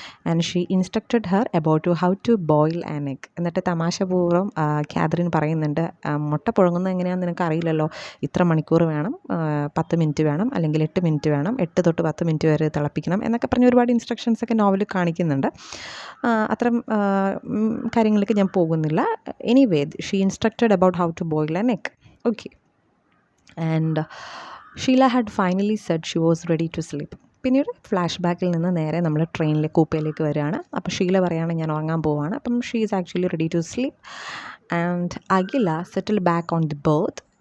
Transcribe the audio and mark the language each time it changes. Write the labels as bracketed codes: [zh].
[en] And she instructed her about how to boil an egg. [ml] എന്നിട്ട് തമാശപൂർവ്വം Catherine പറയുന്നുണ്ട്, മുട്ട പുഴുങ്ങുന്നത് എങ്ങനെയാണെന്ന് നിനക്ക് അറിയില്ലല്ലോ, ഇത്ര മണിക്കൂർ വേണം, 10 മിനിറ്റ് വേണം, അല്ലെങ്കിൽ 8 മിനിറ്റ് വേണം, 8 തൊട്ട് 10 മിനിറ്റ് വരെ തിളപ്പിക്കണം എന്നൊക്കെ പറഞ്ഞ് ഒരുപാട് ഇൻസ്ട്രക്ഷൻസൊക്കെ നോവലിൽ കാണിക്കുന്നുണ്ട്. അത്തരം കാര്യങ്ങളിലേക്ക് ഞാൻ പോകുന്നില്ല. [en] Anyway she instructed about how to boil an egg. Okay. And Sheila had finally said she was ready to sleep. [ml] പിന്നീട് ഫ്ലാഷ് ബാക്കിൽ നിന്ന് നേരെ നമ്മൾ ട്രെയിനിലെ കൂപ്പയിലേക്ക് വരികയാണ്. അപ്പോൾ ഷീല പറയുകയാണ്, ഞാൻ ഉറങ്ങാൻ പോവാണ്. അപ്പം [en] She is actually ready to sleep. And Akhila settle back on the berth